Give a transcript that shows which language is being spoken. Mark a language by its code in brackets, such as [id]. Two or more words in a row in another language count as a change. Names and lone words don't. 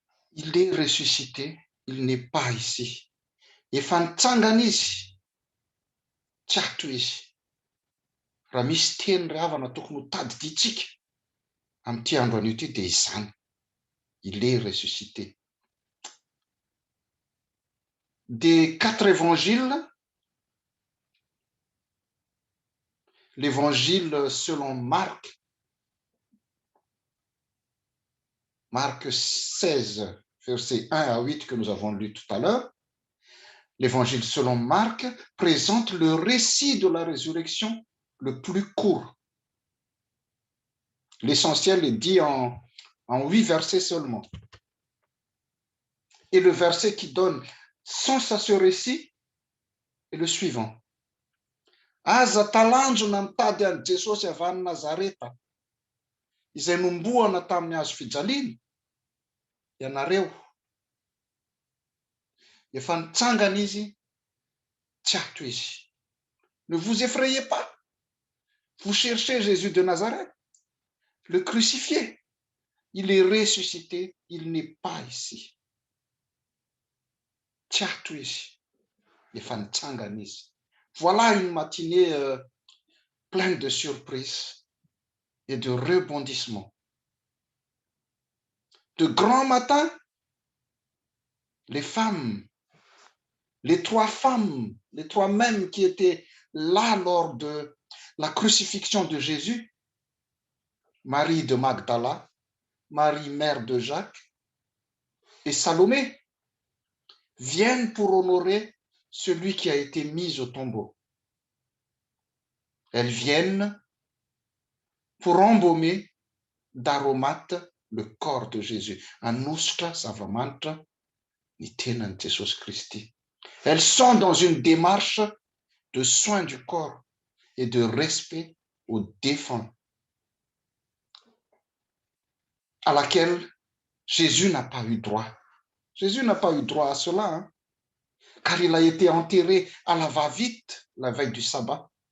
[fr] Il est ressuscité, il n'est pas ici. [mg] Efa nitsangana izy, tsy ato izy. Raha misy teny ravana tokony ho tadiditsika amin'ity andro an'io ity dia izany. [fr] Il est ressuscité. Des 4 évangiles, l'évangile selon Marc, Marc 16, versets 1 à 8 que nous avons lu tout à l'heure, l'évangile selon Marc présente le récit de la résurrection le plus court. L'essentiel est dit en 8 versets seulement. Et le verset qui donne sens à ce récit est le suivant. [mg] Aza talanjona mitady an'i Jesosy avy any Nazareta, izay nomboana tamin'ny hazo fijaliana, ianareo. Efa nitsangana izy, tsy ato izy. [fr] Ne vous effrayez pas. Vous cherchez Jésus de Nazareth, le crucifié. Il est ressuscité, il n'est pas ici. [mg] Tsy ato izy. Efa nitsangana izy. [fr] Voilà une matinée pleine de surprises et de rebondissements. De grand matin, les femmes, les 3 femmes, les 3 mêmes qui étaient là lors de la crucifixion de Jésus, Marie de Magdala, Marie mère de Jacques et Salomé, viennent pour honorer celui qui a été mis au tombeau. Elles viennent pour embaumer d'aromates le corps de Jésus. [mg] Anosotra zava-manitra ny tenan'i Jesosy Kristy. [fr] Elles sont dans une démarche de soin du corps et de respect aux défunts, à laquelle Jésus n'a pas eu droit. Jésus n'a pas eu droit à cela, hein, car il a été enterré à la va-vite la veille du sabbat.